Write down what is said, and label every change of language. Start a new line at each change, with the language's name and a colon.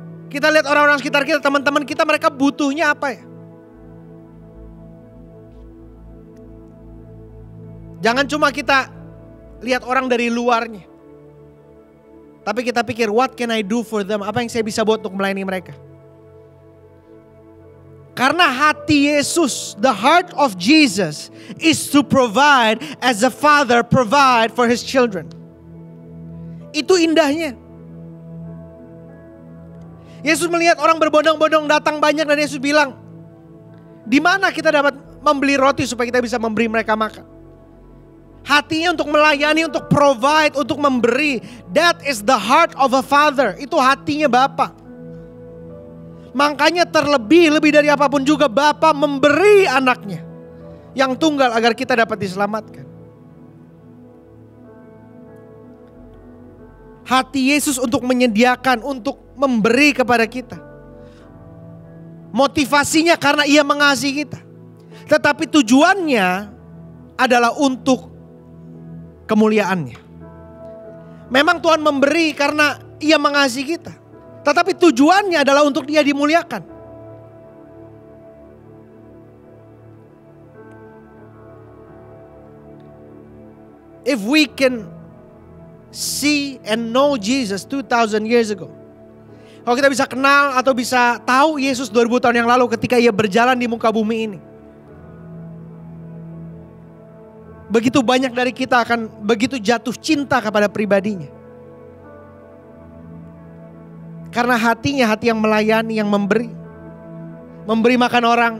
Indonesian: Kita lihat orang-orang sekitar kita, teman-teman kita, mereka butuhnya apa ya? Jangan cuma kita lihat orang dari luarnya, tapi kita pikir,
English: what can I do for them?
Indonesian: Apa yang saya bisa buat untuk melayani mereka? Karena hati Yesus,
English: the heart of Jesus is to provide as a father provide for his children.
Indonesian: Itu indahnya. Yesus melihat orang berbondong-bondong datang banyak dan Yesus bilang, di mana kita dapat membeli roti supaya kita bisa memberi mereka makan? Hatinya untuk melayani, untuk provide, untuk memberi.
English: That is the heart of a father.
Indonesian: Itu hatinya Bapa. Makanya lebih dari apapun juga Bapa memberi anaknya yang tunggal agar kita dapat diselamatkan. Hati Yesus untuk menyediakan, untuk memberi kepada kita. Motivasinya karena ia mengasihi kita. Tetapi tujuannya adalah untuk kemuliaannya. Memang Tuhan memberi karena ia mengasihi kita. Tetapi tujuannya adalah untuk dia dimuliakan.
English: If we can see and know Jesus 2000 years ago.
Indonesian: Kalau kita bisa kenal atau bisa tahu Yesus 2000 tahun yang lalu ketika ia berjalan di muka bumi ini. Begitu banyak dari kita akan begitu jatuh cinta kepada pribadinya. Karena hatinya hati yang melayani, yang memberi. Memberi makan orang.